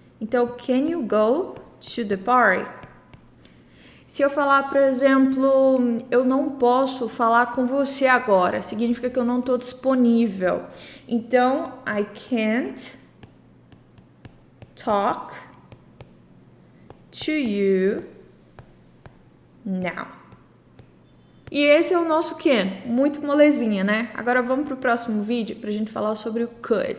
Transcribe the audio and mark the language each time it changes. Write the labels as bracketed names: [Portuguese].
[Portuguese] Então, [English] can you go to the party? [Portuguese] Se eu falar, por exemplo, eu não posso falar com você agora, significa que eu não estou disponível. Então, [English] I can't talk to you now. [Portuguese] E esse é o nosso can, muito molezinha, né? Agora vamos pro próximo vídeo pra gente falar sobre o could.